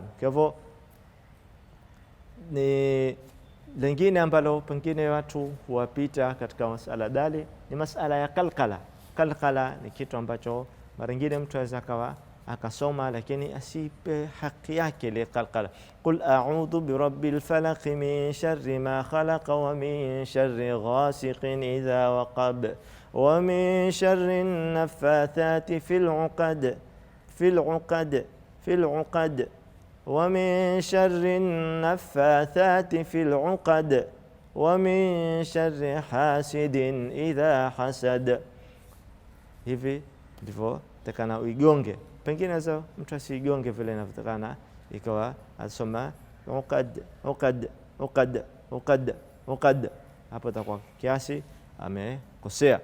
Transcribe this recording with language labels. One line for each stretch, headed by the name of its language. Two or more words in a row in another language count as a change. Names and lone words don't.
Swahili: Kwa hivyo ni lingine ambalo pengine watu huwapita katika masala dali ni masala ya kalkala. Kalkala ni kitu ambacho mara nyingine mtu aweza akawa akasoma lakini asipe haki yake ile kalkala.
Arabic: قل أعوذ برب الفلق من شر ما خلق ومن شر غاسق إذا وقب ومن شر النفاثات في العقد ومن شر النفاثات في العقد ومن شر حاسد إذا حسد.
Swahili: Hivi ndivyo takana uigonge. Pengine sasa mtu asigonge vile inavyotakana, ikawa asoma uqad, hapo takuwa kiasi amekosea.